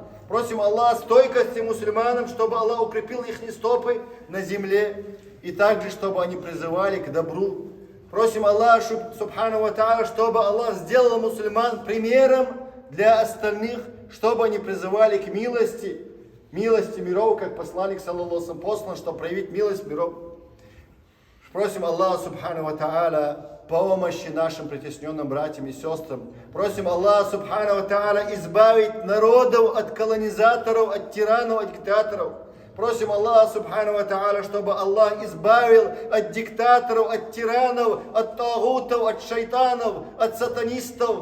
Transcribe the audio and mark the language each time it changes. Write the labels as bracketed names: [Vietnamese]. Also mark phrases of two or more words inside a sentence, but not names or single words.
[Russian] Просим Аллаха стойкости мусульманам, чтобы Аллах укрепил их стопы на земле. И также, чтобы они призывали к добру. Просим Аллаха [Arabic] سبحانه وتعالى, [Russian] чтобы Аллах сделал мусульман примером для остальных, чтобы они призывали к милости миров, как посланник, [Arabic] صلى الله عليه وسلم, [Russian] послан, чтобы проявить милость миров. Просим Аллаха [Arabic] سبحانه وتعالى [Russian] помощи нашим притесненным братьям и сестрам. Просим Аллаха [Arabic] سبحانه وتعالى [Russian] избавить народов от колонизаторов, от тиранов, от диктаторов. Просим Аллаха [Arabic] سبحانه وتعالى, [Russian] чтобы Аллах избавил от диктаторов, от тиранов, от тагутов, от шайтанов, от сатанистов.